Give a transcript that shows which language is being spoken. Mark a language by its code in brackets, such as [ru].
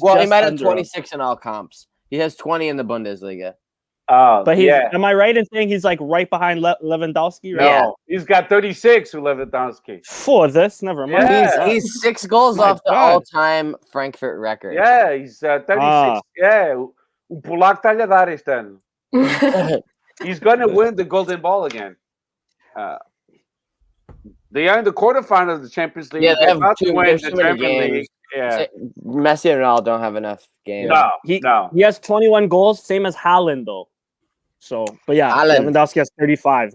[en] he might have 26 in all comps. He has 20 in the Bundesliga. But am I right in saying he's like right behind Lewandowski? Right? No, he's got 36 with Lewandowski. For this, never mind. Yeah. He's 6 goals off the all-time Frankfurt record. Yeah, he's 36. Yeah, [pt] o Polaco está a dar este ano. [en] He's going to win the Golden Ball again. They are in the quarterfinals of the Champions League. Yeah, they have to win the Champions League. Yeah. Messi and Ronaldo don't have enough games. No. He has 21 goals, same as Haaland, though. So, but yeah, Lewandowski has 35.